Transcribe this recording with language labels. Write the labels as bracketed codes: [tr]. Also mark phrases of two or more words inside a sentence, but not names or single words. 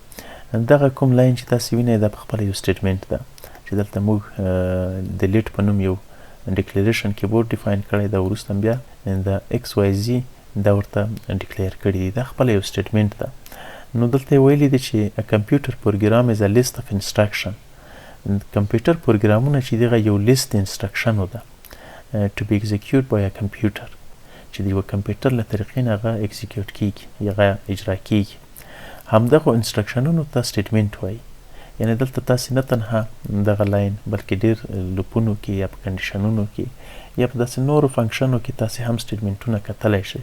[ps] دغه کوم لاین چې تاسې وینئ دا پخپله یو سټیټمنټ ده چې دلته موږ د لیټ په نوم یو ډیکلیریشن کیبورډ ډیفاین کړی ده، وروسته بیا د ایکس وای زی دا ورته ډیکلیر کړي دي. دا خپله یو سټیټمنټ ده. نو دلته یې ویلي دي چې [en] a computer program is a list of instruction. [ps] کمپیوټر پروګرامونه چې دغه یو لیست انسټرکشنو ده [en] to be executed by a computer [ps] چې د یوه کمپیوټر له طریقې نه هغه اکزیکیوټ کیږي، هغه اجرا کیږي. همدغو انسټرکشنونو ته سټیټمنټ وایي. یعنې دلته تاسې نه تنها دغه لاین بلکې ډېر لوپونو کې یا په کنډیشنونو کې یا په داسې نورو فنکشنو کې تاسې هم سټیټمنټونه کتلی شئ.